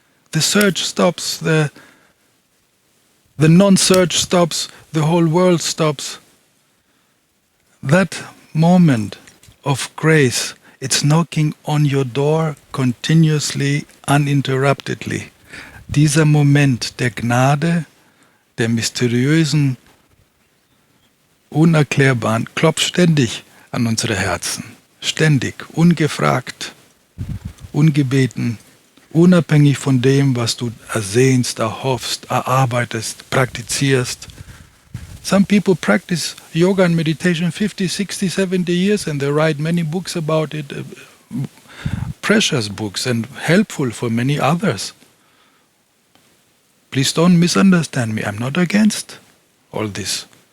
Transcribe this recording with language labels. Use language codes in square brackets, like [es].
[en] The search stops, the non-search stops, the whole world stops. That moment of grace, it's knocking on your door continuously, uninterruptedly. [de] Dieser Moment der Gnade, der mysteriösen, unerklärbaren, klopft ständig an unsere Herzen. Ständig, ungefragt, ungebeten, unabhängig von dem, was du ersehnst, erhoffst, erarbeitest, praktizierst. [en] Some people practice yoga and meditation 50, 60, 70 years and they write many books about it, precious books and helpful for many others. Please don't misunderstand me. I'm not against all this.